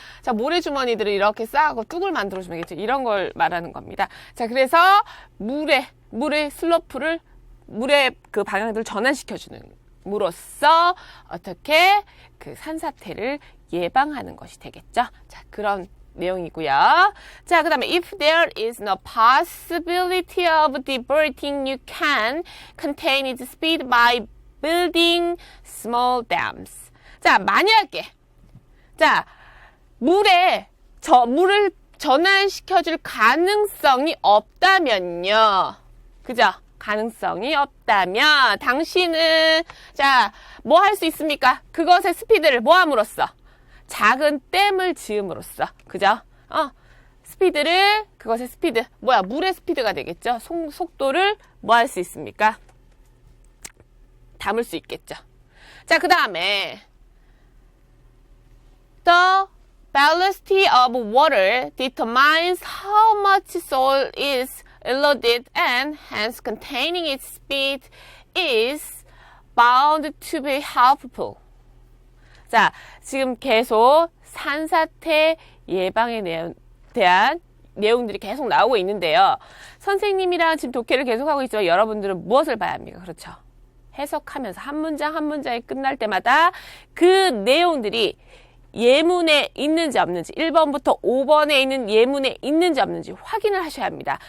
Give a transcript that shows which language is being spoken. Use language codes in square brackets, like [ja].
[ko] 자, 모래주머니들을 이렇게 쌓고 뚝을 만들어주면 되겠죠. 이런 걸 말하는 겁니다. 자, 그래서 물의 슬로프를 물의 그 방향들을 전환시켜주는 됨으로써 어떻게 그 산사태를 예방하는 것이 되겠죠. 자, 그런 내용이고요. 자, 그 다음에 [en] if there is no possibility of diverting, you can contain its speed by building small dams. [ko] 자, 만약에 자, 물을 전환시켜줄 가능성이 없다면요. 그죠? 가능성이 없다면 당신은 자, 뭐 할 수 있습니까? 그것의 스피드를 뭐 함으로써? 작은 댐을 지음으로써. 그죠? 스피드를 그것의 스피드 뭐야? 물의 스피드가 되겠죠? 속도를 뭐 할 수 있습니까? 담을 수 있겠죠. 자, 그 다음에 [en] The velocity of water determines how much soil is eroded and hence containing its speed is bound to be helpful. [ko] 자, 지금 계속 산사태 예방에 대한 내용들이 계속 나오고 있는데요. 선생님이랑 지금 독해를 계속하고 있지만 여러분들은 무엇을 봐야 합니까? 그렇죠. 해석하면서 한 문장 한 문장이 끝날 때마다 그 내용들이 예문에 있는지 없는지 1번부터 5번에 있는 예문에 있는지 없는지 확인을 하셔야 합니다.